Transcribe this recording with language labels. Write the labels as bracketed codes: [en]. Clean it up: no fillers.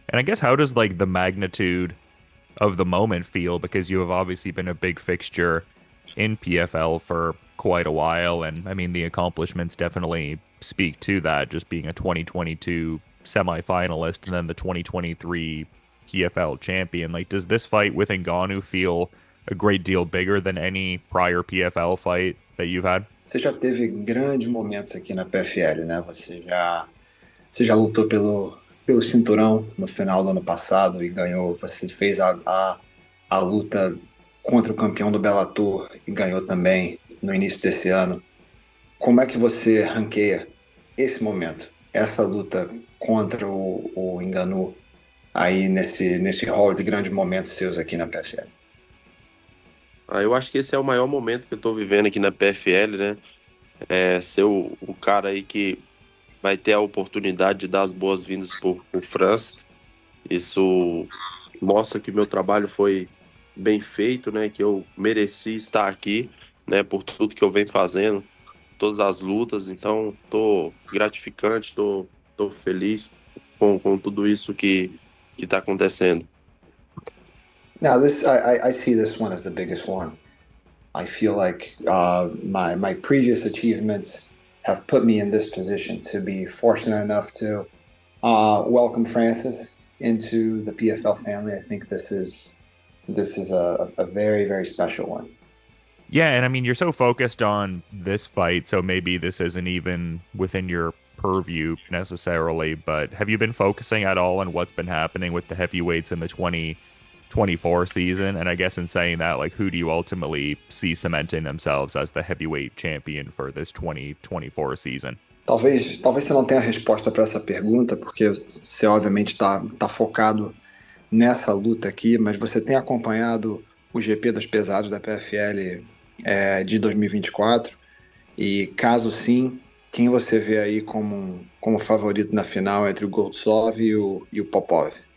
[en] And I guess how does like the magnitude of the moment feel, because you have obviously been a big fixture in PFL for quite a while, and I mean the accomplishments definitely speak to that, just being a 2022 semifinalist and then the 2023 PFL champion. Like, does this fight with Ngannou feel a great deal bigger than any prior PFL fight that you've had? [pt] Você já teve grandes momentos aqui na PFL, né? Você já lutou pelo cinturão no final do ano passado e ganhou. Você fez a luta contra o campeão do Bellator e ganhou também no início desse ano. Como é que você ranqueia esse momento, essa luta contra o Ngannou aí nesse hall de grandes momentos seus aqui na PFL? Eu acho que esse é o maior momento que eu tô vivendo aqui na PFL, né? Ser o cara aí que vai ter a oportunidade de dar as boas-vindas pro Francis. Isso mostra que meu trabalho foi bem feito, né? Que eu mereci estar aqui, né? Por tudo que eu venho fazendo, todas as lutas. Então, tô gratificante, tô feliz com tudo isso que tá acontecendo. [en] Now, I see this one as the biggest one. I feel like my previous achievements have put me in this position to be fortunate enough to welcome Francis into the PFL family. I think this is a very, very special one. Yeah, and I mean, you're so focused on this fight, so maybe this isn't even within your purview necessarily, but have you been focusing at all on what's been happening with the heavyweights in the 2024 season? And I guess in saying that, like, who do you ultimately see cementing themselves as the heavyweight champion for this 2024 season? [pt] Talvez você não tenha resposta para essa pergunta, porque você obviamente tá focado nessa luta aqui, mas você tem acompanhado o GP dos pesados da PFL de 2024 e caso sim, quem você vê aí como favorito na final entre o Goltsov e o Popov?